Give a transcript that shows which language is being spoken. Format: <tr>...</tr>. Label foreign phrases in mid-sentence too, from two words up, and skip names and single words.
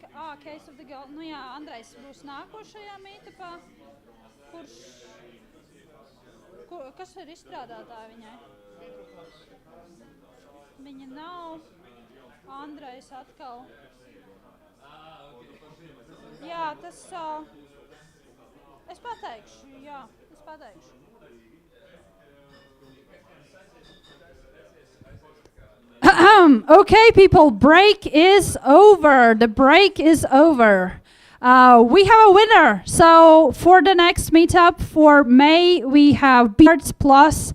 <en>Case of the Gold.</en> <lv>Nu jā, Andrejs būs nākošajā meetupā. Kas ir izstrādātāji viņai? Viņa nav. Andrejs atkal. Jā, tas... Es pateikšu.</lv> <en>Okay, people, break is over. The break is over. We have a winner. So for the next meetup for May, we have Beards Plus.</en>